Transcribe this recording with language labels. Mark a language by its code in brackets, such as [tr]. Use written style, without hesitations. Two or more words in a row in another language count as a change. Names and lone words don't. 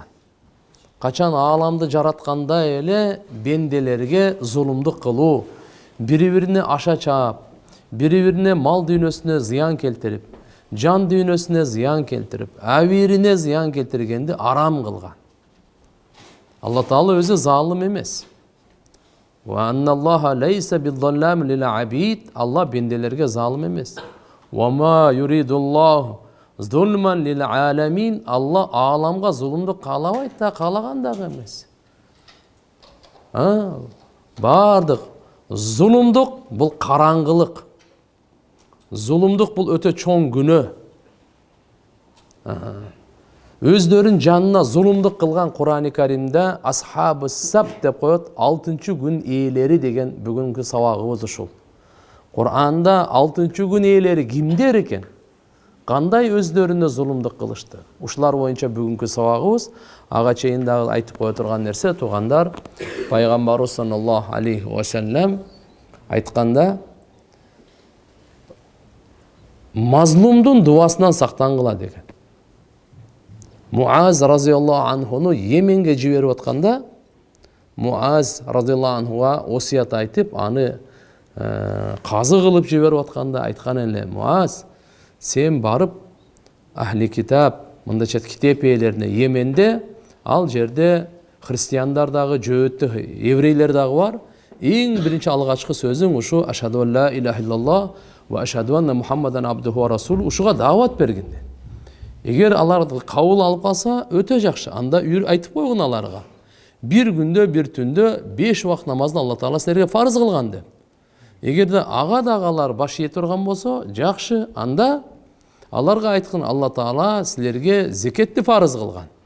[ky] Качан ааламды жаратканда эле бенделерге зулумдук кылуу, бири-бирине аша чаап, бири-бирине мал дүйнөсүнө зыян келтирип, жан дүйнөсүнө зыян келтирип, абирине зыян келтиргенди арам кылган. Алла Таала өзү залым эмес. [ar] وأن الله ليس بظلام للعبيد. [ky] Алла бенделерге залым эмес. [ar] وما يريد الله ظلما للعالمين. [ky] Алла ааламга зулумдук каалабайт да, каалаган дагы эмес. Бардык зулумдук бул караңгылык. Зулумдук бул өтө чоң күнөө. Өздөрүн жанына зулумдук кылган Кур'ан-ы Каримде [ar] أصحاب السبت [ky] деп коет, 6-чы күн ээлери деген бүгүнкү сабагыбыз ушул. Кур'анда 6-чы күн ээлери кимдер экен? Кандай өздөрүнө зулумдук кылышты? Ушулар боюнча бүгүнкү сабагыбыз. Ага чейин дагы айтып кое турган нерсе, туугандар, пайгамбарыбыз [ar] صلى الله عليه وسلم [ky] айтканда, мазлумдун дуасынан сактангыла деген. Муаз [ar] رضي الله عنه [ky] Йеменге жиберип атканда, Муаз [ar] رضي الله عنه [ky] осият айтып, аны казы кылып жиберип атканда айткан эле: Муаз, сен барып [ar] أهل الكتاب, [ky] мындайча китеп ээлерине Йеменде, ал жерде христиандар дагы, жөөттү еврейлер дагы бар. Эң биринчи алгачкы сөзүң ушу [ar] أشهد أن لا إله إلا الله وأشهد أن محمدا عبده ورسول, [ky] ушуга даават бергин. Эгер алар кабыл алып калса, өтө жакшы. Анда айтып койгун аларга. Бир күндө, бир түндө 5 убакыт намазды Алла Таала силерге фарыз кылган деп. Эгерде ага дагалар баш ие турган болсо, жакшы. Анда аларга айткын: Алла Таала силерге зекетти фарыз кылган.